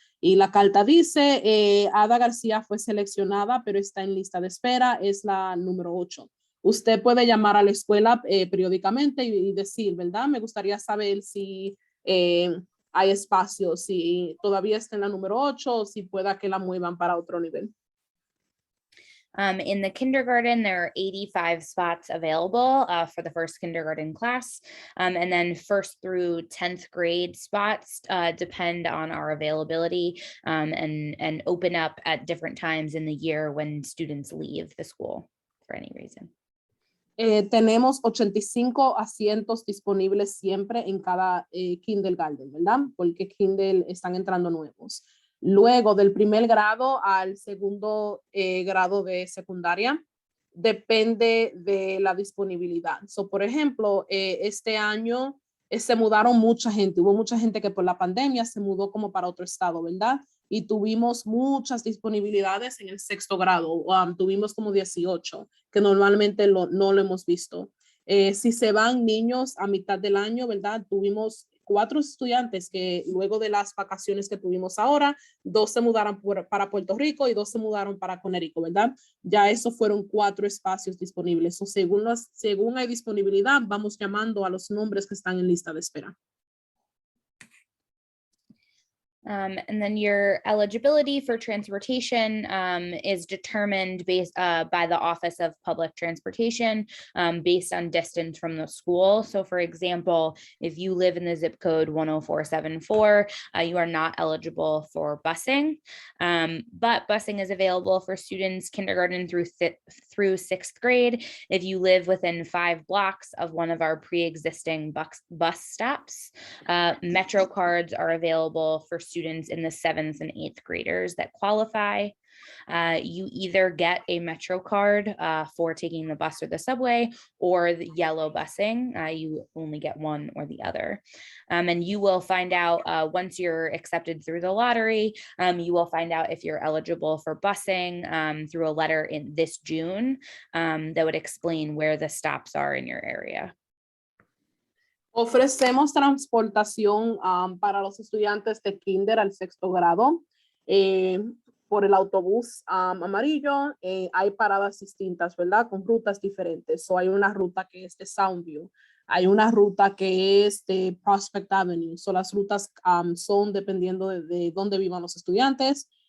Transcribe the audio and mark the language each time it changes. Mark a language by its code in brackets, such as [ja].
[es] Y la carta dice, Ada García fue seleccionada, pero está en lista de espera, es la número 8. Usted puede llamar a la escuela periódicamente y decir, ¿verdad? Me gustaría saber si hay espacio, si todavía está en la número 8 o si pueda que la muevan para otro nivel. [en] In the kindergarten, there are 85 spots available for the first kindergarten class. And then 1st through 10th grade spots depend on our availability and open up at different times in the year when students leave the school for any reason. [es] Tenemos 85 asientos disponibles siempre en cada kindergarten, ¿verdad? Porque kinder están entrando nuevos. Luego del primer grado al segundo grado de secundaria, depende de la disponibilidad. Por ejemplo, este año se mudaron mucha gente. Hubo mucha gente que por la pandemia se mudó como para otro estado, ¿verdad? Y tuvimos muchas disponibilidades en el 6º grado. Tuvimos como 18, que normalmente no lo hemos visto. Si se van niños a mitad del año, ¿verdad? Tuvimos 4 estudiantes que luego de las vacaciones que tuvimos ahora, 2 se mudaron para Puerto Rico y 2 se mudaron para Código, ¿verdad? Ya eso fueron 4 espacios disponibles. Según hay disponibilidad, vamos llamando a los nombres que están en lista de espera. [en] And then your eligibility for transportation is determined by the Office of Public Transportation based on distance from the school. So for example, if you live in the zip code 10474, you are not eligible for busing, but busing is available for students kindergarten through sixth grade if you live within 5 blocks of one of our pre-existing bus stops. Metro cards are available for students in the 7th and 8th graders that qualify. You either get a Metro card for taking the bus or the subway, or the yellow busing. You only get one or the other. And you will find out once you're accepted through the lottery, you will find out if you're eligible for busing through a letter in this June that would explain where the stops are in your area. [es] Ofrecemos transportación para los estudiantes de kinder al 6º grado por el autobús amarillo. Hay paradas distintas, ¿verdad? Con rutas diferentes. So hay una ruta que es de Soundview. Hay una ruta que es de Prospect Avenue. So las rutas son dependiendo de dónde vivan los estudiantes.